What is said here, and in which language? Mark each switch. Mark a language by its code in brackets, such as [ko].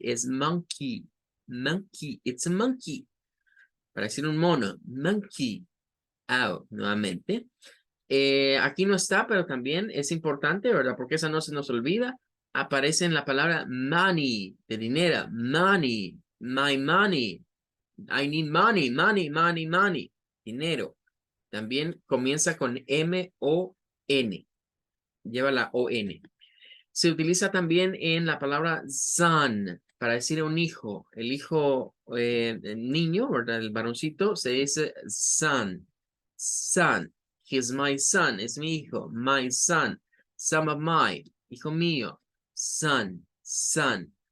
[es] Es monkey. Monkey. [en] It's a monkey. [es] Para decir un mono. Monkey. Out. Nuevamente. Aquí no está, pero también es importante, ¿verdad? Porque esa no se nos olvida. Aparece en la palabra money, de dinero. [en] Money. My money. I need money, money, money, money. [es] Dinero. También comienza con M-O-N. Lleva la O-N. Se utiliza también en la palabra son para decir un hijo. El hijo, el niño, ¿verdad? El varoncito se dice son. Son. [en] He's my son. [es] Es mi hijo. [en] My son. Son of my. [es] Hijo mío. Son. Son.